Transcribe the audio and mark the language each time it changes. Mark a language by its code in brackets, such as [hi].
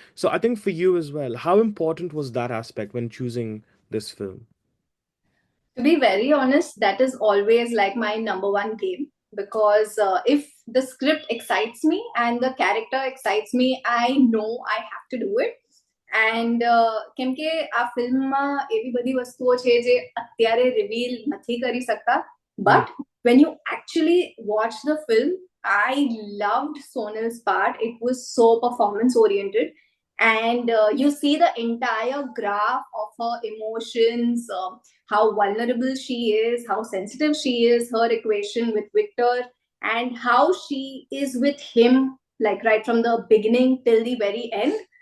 [en] So I think for you as well, how important was that aspect when choosing this film? To be very honest, that is always like my number one game, because if the script excites me and the character excites me, I know I have to do it. [gu] And કેમ કે આ ફિલ્મમાં એવી બધી વસ્તુઓ છે જે અત્યારે રિવીલ નથી કરી શકતા, Mm, [en] But when you actually watch the film, I loved Sonal's part. It was so performance oriented, and you see the entire graph of her emotions, how vulnerable she is, how sensitive she is, her equation with Victor, and how she is with him, like right from the beginning till the very end.